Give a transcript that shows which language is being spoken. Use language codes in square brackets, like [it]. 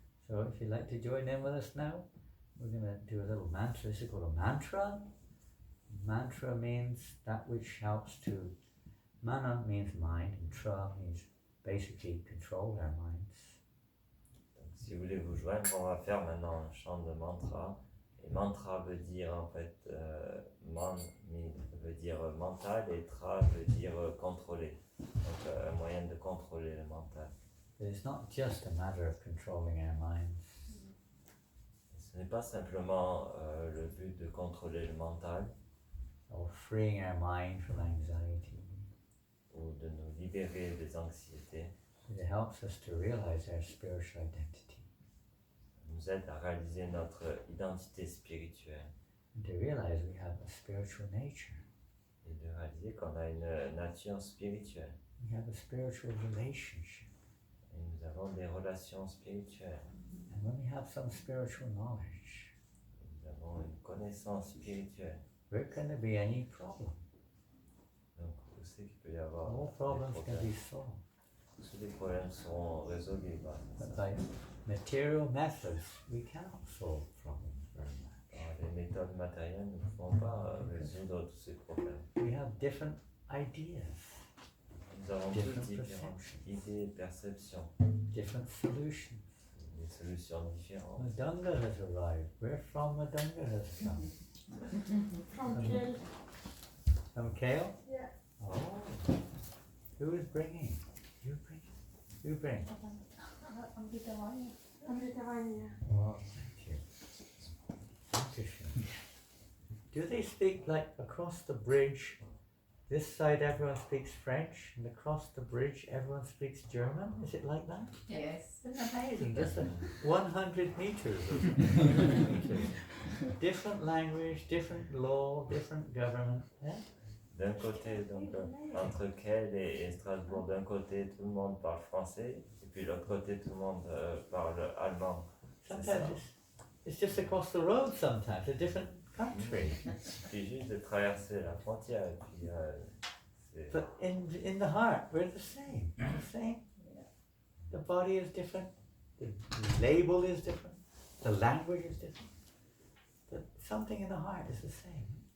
[en] So if you'd like to join in with us now, we're going to do a little mantra. This is called a mantra. Mantra means that which helps to, mana means mind, and tra means basically control our minds. [fr] Donc si vous voulez vous joindre, on va faire maintenant un chant de mantra. Et mantra veut dire en fait, man veut dire mental et tra veut dire contrôler. Donc un moyen de contrôler le mental. [en] But it's not just a matter of controlling our minds. [fr] Ce n'est pas simplement le but de contrôler le mental. [en] Or freeing our mind from anxiety. [fr] Ou de nous libérer des anxiétés. [en] It helps us to realize our spiritual identity. [fr] Ça nous aide à réaliser notre identité spirituelle. [en] And to realize we have a spiritual nature. [fr] Et de réaliser qu'on a une nature spirituelle. [en] We have a spiritual relationship. [fr] Et nous avons des relations spirituelles. [en] And when we have some spiritual knowledge, [fr] nous avons une connaissance spirituelle. [en] where can there be any problem? [fr] Donc, où c'est qu'il peut y avoir [en] All [fr] des [en] problems can be [fr] problèmes? [en] solved. [fr] Tous les problèmes seront résolus. [en] But by material methods, we cannot solve problems very much. [fr] Les méthodes matérielles ne vont pas résoudre tous ces problèmes. [en] We have different ideas, [fr] Nous avons [en] different [fr] toutes différentes [en] perceptions. [fr] idées, perceptions, [en] different solutions. [fr] des solutions différentes. [en] Madanga has arrived. Where from Madanga has come? From Kiel. From Kale? Yeah. Oh. Who is bringing? You bring. You bring. Amritavanya. Oh, thank you. Dankeschön. Do they speak like across the bridge? This side everyone speaks French, and across the bridge everyone speaks German? Is it like that? Yes. Isn't that amazing? Just 100 meters. Or 100 meters. Different language, different law, different government. Yeah? [fr] D'un côté, donc, entre Kiel et Strasbourg, d'un côté tout le monde parle français, et puis de l'autre côté tout le monde parle allemand. C'est ça. [en] Sometimes it's just across the road sometimes, a different country. [fr] Il suffit juste de traverser la frontière, et puis c'est... [en] But in the heart, we're the same. The same. The body is different. The label is different. The language is different. But something in the heart is the same.